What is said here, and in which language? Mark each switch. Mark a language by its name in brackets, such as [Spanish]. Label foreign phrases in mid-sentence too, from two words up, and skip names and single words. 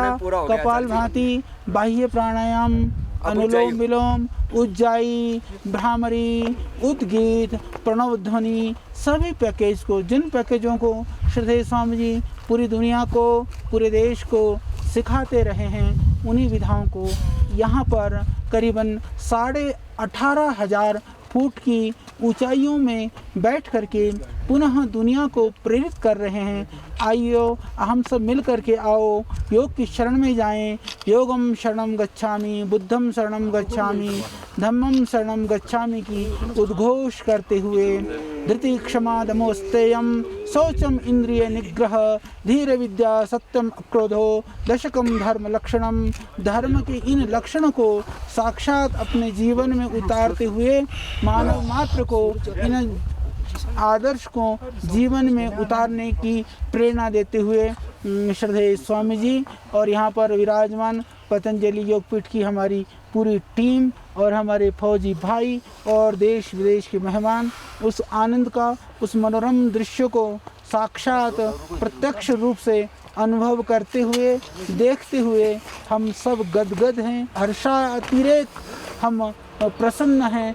[Hindi] कपालभाति, बाह्य प्राणायाम, अनुलोम विलोम, उज्जाई, भ्रामरी, उद्गीत, प्रणव ध्वनि, सभी पैकेज को, जिन पैकेजों को श्रद्धेय स्वामी जी पूरी दुनिया को, पूरे देश को सिखाते रहे हैं, उन्हीं विधाओं को यहाँ पर करीबन 18,500 फुट की ऊंचाइयों में बैठ करके पुनः दुनिया को प्रेरित कर रहे हैं। आइयो हम सब मिल करके आओ, योग की शरण में जाएं। [Pali] योगम शरणम गच्छामि, बुद्धम शरणम गच्छामि, धम्मम शरणम गच्छामि [Hindi] की उद्घोष करते हुए [Sanskrit] धृति क्षमा दमोस्तेयम शौचम इंद्रिय निग्रह धीर विद्या सत्यम अक्रोधो दशकम धर्म लक्षणम। [Hindi] धर्म के इन लक्षणों को साक्षात अपने जीवन में उतारते हुए मानव मात्र को इन आदर्श को जीवन में उतारने की प्रेरणा देते हुए श्रद्धेय स्वामी जी और यहाँ पर विराजमान पतंजलि योगपीठ की हमारी पूरी टीम और हमारे फौजी भाई और देश विदेश के मेहमान उस आनंद का, उस मनोरम दृश्य को साक्षात प्रत्यक्ष रूप से अनुभव करते हुए, देखते हुए हम सब गदगद हैं, हर्षातिरेक हम प्रसन्न हैं।